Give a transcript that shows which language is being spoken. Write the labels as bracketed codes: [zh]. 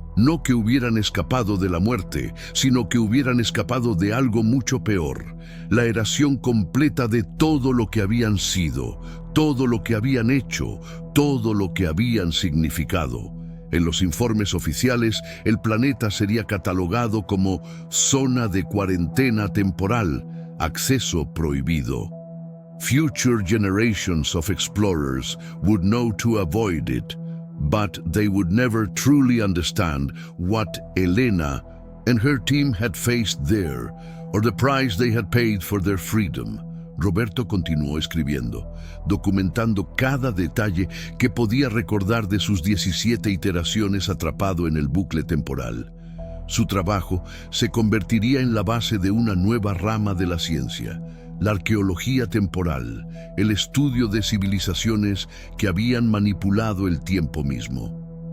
[es] No que hubieran escapado de la muerte, sino que hubieran escapado de algo mucho peor, la erasión completa de todo lo que habían sido, todo lo que habían hecho, todo lo que habían significado. En los informes oficiales, el planeta sería catalogado como zona de cuarentena temporal, acceso prohibido. [en] Future generations of explorers would know to avoid it, but they would never truly understand what Elena and her team had faced there, or the price they had paid for their freedom. [es] Roberto continuó escribiendo, documentando cada detalle que podía recordar de sus 17 iteraciones atrapado en el bucle temporal. Su trabajo se convertiría en la base de una nueva rama de la ciencia, la arqueología temporal, el estudio de civilizaciones que habían manipulado el tiempo mismo.